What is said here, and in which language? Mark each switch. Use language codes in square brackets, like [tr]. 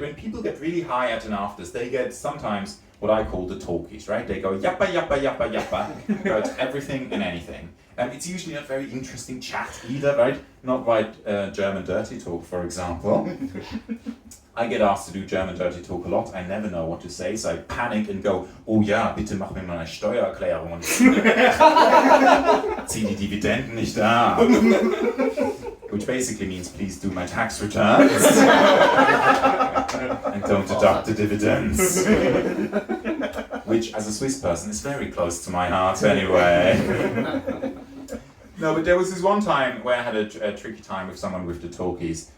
[en] When people get really high at an afters, they get sometimes what I call the talkies, right? They go yappa, yappa, yappa, yappa about everything and anything. It's usually not very interesting chat either, right? Not like German dirty talk, for example. I get asked to do German dirty talk a lot. I never know what to say, so I panic and go, [de] oh ja, bitte mach mir mal eine Steuererklärung und zieh die Dividenden nicht ab. [en] Which basically means please do my tax returns and don't deduct the dividends. Which, as a Swiss person, is very close to my heart anyway. No, but there was this one time where I had a tricky time with someone with the talkies.